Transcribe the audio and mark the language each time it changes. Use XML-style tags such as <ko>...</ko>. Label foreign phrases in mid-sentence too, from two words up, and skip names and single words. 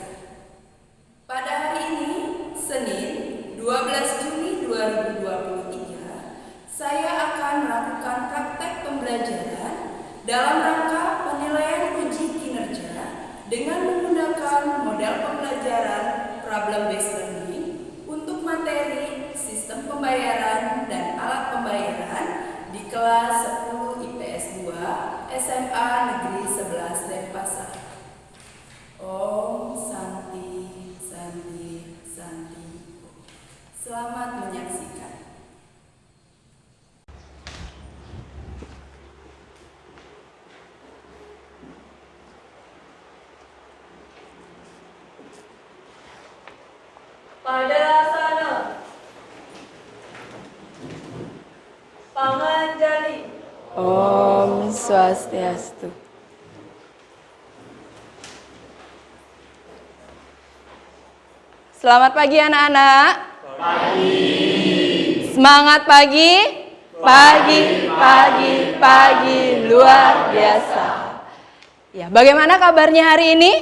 <id>Pada hari ini, Senin 12 Juni 2023, saya akan melakukan praktek pembelajaran dalam rangka penilaian uji kinerja dengan menggunakan model pembelajaran</id> <en>problem-based learning</en> <id>untuk materi sistem pembayaran dan alat pembayaran di kelas 10 IPS 2 SMA Negeri 11 Denpasar. Om Santi Santi Santi. Selamat menyaksikan. Pada sana Panganjali. Om Swastiastu. Selamat pagi anak-anak. Pagi. Semangat pagi. Pagi luar biasa. Ya, bagaimana kabarnya hari ini?</id>